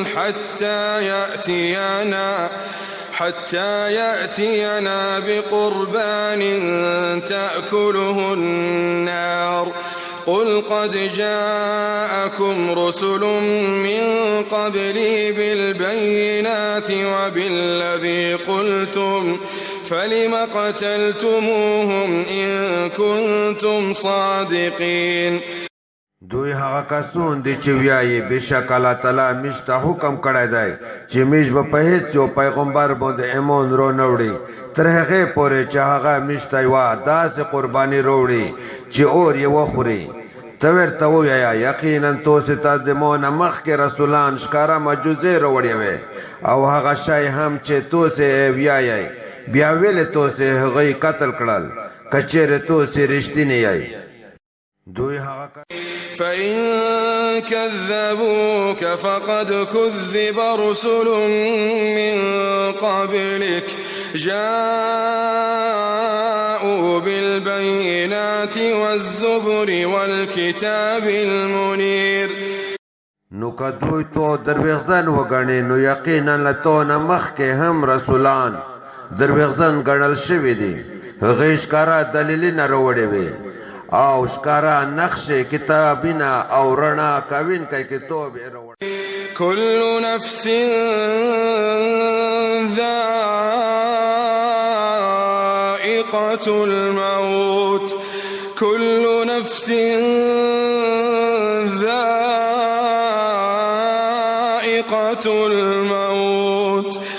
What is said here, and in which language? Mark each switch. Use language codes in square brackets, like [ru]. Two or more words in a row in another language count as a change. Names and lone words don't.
[ar] حتى يأتينا بقربان تأكله النار قل قد جاءكم رسل من قبلي بالبينات وبالذي قلتم فلم قتلتموهم إن كنتم صادقين. [ps] دوی هغه کسون دي چې وایي بشک الله تعالی مشته حکم کړی دی چې مش به په هیڅ یو پیغمبر باندې ایمان رو نه وړي تر هغې پورې چې هغه مشته یوه داسې قرباني راوړي چې اور یې وخوري. ته ورته ووایه یقینا تاسې ته د ما نه مخکې رسولان ښکاره معجزې راوړې وې او هغه شی هم چې تاسې وایئ بیا ولې تاسې هغوی قتل کړل که چېرې تاسې رښتینې یئ. [ar] فإن كذبوك فقد كذب رسل من قبلك جاءوا بالبينات والزبر والكتاب المنير. [ps] نو که دوی تو دروغجن وګڼې نو یقینا له تو نه مخکې هم رسولان دروغجن ګڼل شوي دي. هغوی ښکاره دلیلونه راوړي وي او ښکاره نقشې کتابونه او رڼا کوونکی کتاب یې راوړی. [ar] كل نفس ذائقة الموت كل نفس ذائقة الموت